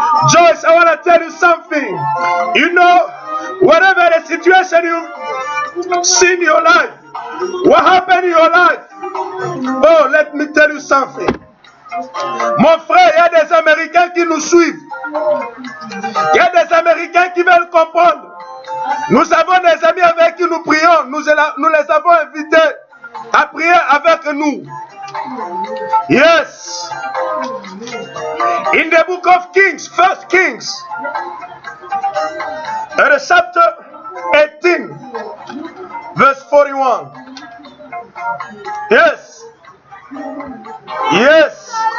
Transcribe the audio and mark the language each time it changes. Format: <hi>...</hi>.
<en>Joyce, I want to tell you something. You know, whatever the situation you see in your life, what happened in your life, oh, let me tell you something.</en> <fr>Mon frère, il y a des Américains qui nous suivent. Il y a des Américains qui veulent comprendre. Nous avons des amis avec qui nous prions. Nous les avons invités à prier avec nous.</fr> <en>Yes. In the book of Kings, 1 Kings, in chapter 18, verse 41. Yes. Yes.</en>